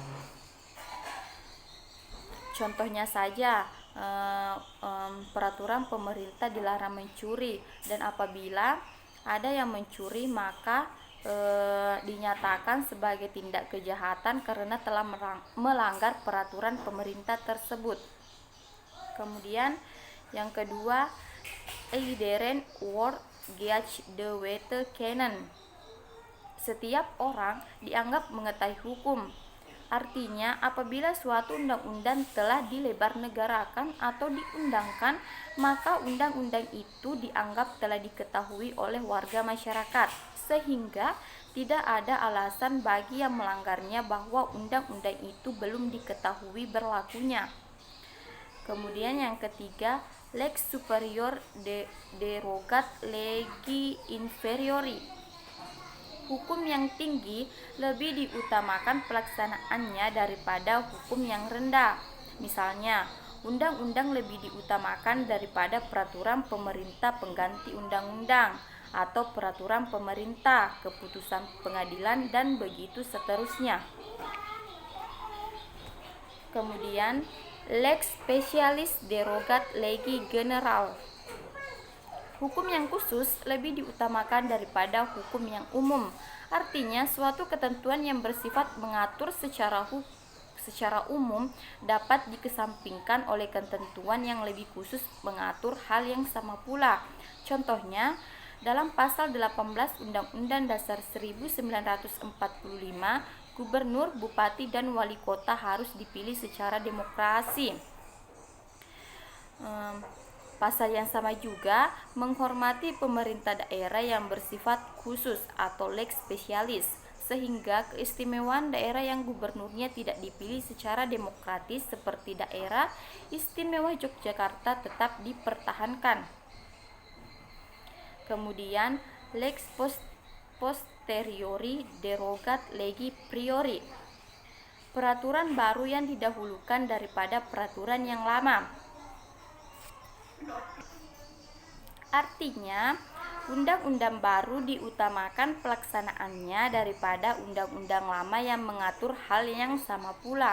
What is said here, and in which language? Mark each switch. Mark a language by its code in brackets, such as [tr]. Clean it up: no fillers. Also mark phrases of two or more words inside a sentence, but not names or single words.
[id] Contohnya saja, peraturan pemerintah dilarang mencuri, dan apabila ada yang mencuri maka dinyatakan sebagai tindak kejahatan karena telah melanggar peraturan pemerintah tersebut. Kemudian yang kedua, [nl] iedereen wordt geacht de wette kennen. [id] Setiap orang dianggap mengetahui hukum. Artinya, apabila suatu undang-undang telah dilebar negarakan atau diundangkan, maka undang-undang itu dianggap telah diketahui oleh warga masyarakat, sehingga tidak ada alasan bagi yang melanggarnya bahwa undang-undang itu belum diketahui berlakunya. Kemudian yang ketiga, [la] lex superior derogat legi inferiori. [id] Hukum yang tinggi lebih diutamakan pelaksanaannya daripada hukum yang rendah. Misalnya, undang-undang lebih diutamakan daripada peraturan pemerintah pengganti undang-undang atau peraturan pemerintah, keputusan pengadilan, dan begitu seterusnya. Kemudian, [la] lex specialis derogat legi general. [id] Hukum yang khusus lebih diutamakan daripada hukum yang umum. Artinya, suatu ketentuan yang bersifat mengatur secara umum dapat dikesampingkan oleh ketentuan yang lebih khusus mengatur hal yang sama pula. Contohnya, dalam pasal 18 Undang-Undang Dasar 1945, gubernur, bupati, dan wali kota harus dipilih secara demokrasi. Pasal yang sama juga menghormati pemerintah daerah yang bersifat khusus atau [la] lex specialis, [id] sehingga keistimewaan daerah yang gubernurnya tidak dipilih secara demokratis seperti daerah istimewa Yogyakarta tetap dipertahankan. Kemudian, [la] lex posteriori derogat legi priori. [id] Peraturan baru yang didahulukan daripada peraturan yang lama. Artinya, undang-undang baru diutamakan pelaksanaannya daripada undang-undang lama yang mengatur hal yang sama pula.